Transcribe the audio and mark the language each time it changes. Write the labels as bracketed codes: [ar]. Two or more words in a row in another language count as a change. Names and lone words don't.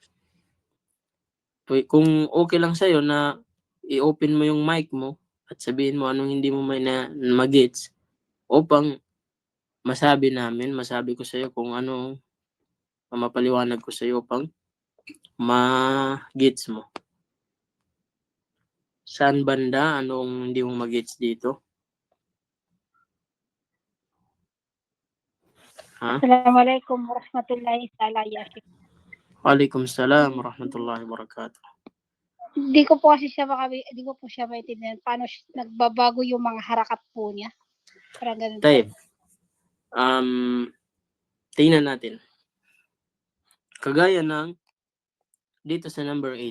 [tl] Kung okay lang sa'yo na i-open mo yung mic mo at sabihin mo anong hindi mo may na mag-gets upang masabi ko sa'yo kung ano mapaliwanag ko sa'yo upang ma-gets mo. Saan banda? Anong hindi mo mag-gets dito? Ha? [ar] السلام عليكم ورحمة الله تعالى يا شيخ. وعليكم السلام ورحمة الله وبركاته. [tl] Hindi ko po siya maintindihan paano nagbabago yung mga harakat po niya. Parang ganun po. Taib. Tingnan natin. Kagaya ng dito sa number 8.